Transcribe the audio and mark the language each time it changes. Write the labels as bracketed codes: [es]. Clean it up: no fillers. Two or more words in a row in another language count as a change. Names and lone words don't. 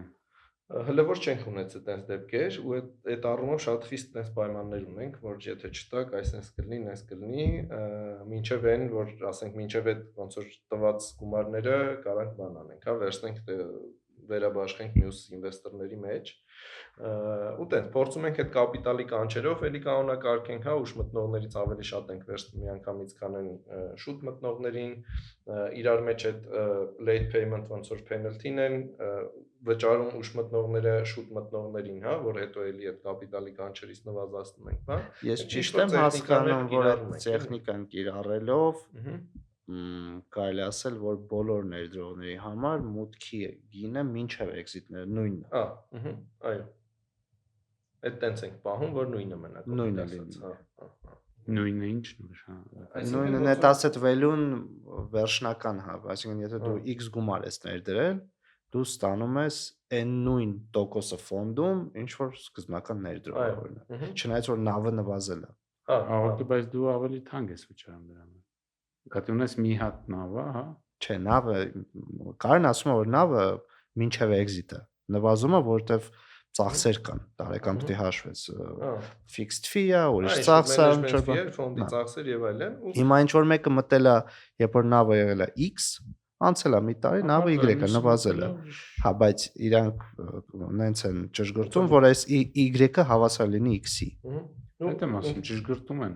[hy] Հələ որ չենք ունեցել տես դեպքեր ու այդ առումով շատ խիստ տես պայմաններ ունենք, որ եթե չտակ, այսպես կլինի, այս կլինի, մինչև այն, որ ասենք մինչև այդ ոնց որ տված գումարները կարանք բան անենք, հա, վերցնենք վերաբաշխենք մյուս ինվեստորների մեջ ու տենց փորձում ենք այդ կապիտալի կանչերով էլի կանոնակարգենք, հա, ուշ մտնողներից ավելի շատ ենք վերցնում միանգամից, քան այն շուտ մտնողներին, իրար մեջ այդ [en] late payment [hy] ոնց որ penalty-ն են վճարում ուշ մտնողները շուտ մտնողներին, հա, որ հետո էլի այդ կապիտալի կանչերից նվազացնում ենք, հա։ Ես ճիշտ եմ հասկանում, որ այդ տեխնիկան կիրառելով կարելի ասել, որ բոլոր ներդրողների համար մուտքի գինը մինչև էքզիտները նույնն է։ Հա, այո։ Այդ տենց ենք պահում, որ նույնը մնա, նույնը լինի։ հա։ Նույնը ինչ նույն, հա։ Նույնը [en] net asset value- [hy] ն վերջնական, հա, այսինքն եթե դու X գումար ես ներդրել, դու ստանում ես այն նույն տոկոսը ֆոնդում, ինչ որ սկզբնական ներդրողն է։ Չնայած որ նավը նվազել է։ Հա, Ահա, բայց դու ավելի թանկ ես վճարում դրան։ Գտնում ունես մի հատ նավը, հա։ Չէ, նավը կարեն ասում է, որ նավը մինչև էքզիտը նվազում է, որովհետև ծախսեր կան, տարեկան պետք է հաշվես [en] fixed fee- [hy] ը, ուրիշ ծախսը, ֆոնդի ծախսեր եւ այլն։ Հիմա ինչ որ մեկը մտել է, երբ որ նավը եղել է X, անցել է մի տարի, նավը Y-ը նվազել է։ Հա, բայց իրանք նենց են ճշգրտում, որ այս Y-ը հավասար լինի X-ի։ Դա մասում ճշգրտում են։